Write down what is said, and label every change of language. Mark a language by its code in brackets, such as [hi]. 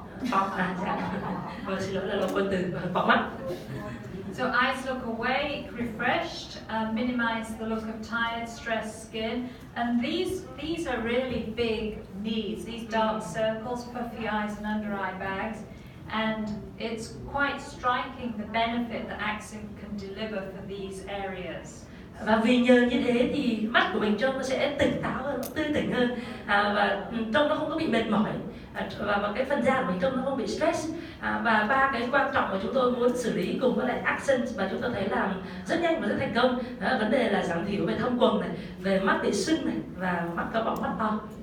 [vi] Bọc xin lỗi là lộn quên từ bọc mắt. [en] So eyes look awake, refreshed, minimize the look of tired, stressed skin, and these are really big needs. These dark circles, puffy eyes, and under eye bags, and it's quite striking the benefit that Accent can deliver for these areas. [vi] Và vì nhờ như thế thì mắt của mình trông nó sẽ tỉnh táo hơn, tươi tỉnh hơn, và trông nó không có bị mệt mỏi, và cái phần da của mình trông nó không bị stress. Và ba cái quan trọng mà chúng tôi muốn xử lý cùng với lại Accent và chúng tôi thấy làm rất nhanh và rất thành công, đó là vấn đề là giảm thiểu về thâm quầng này, về mắt bị sưng này và mắt có bóng mắt to.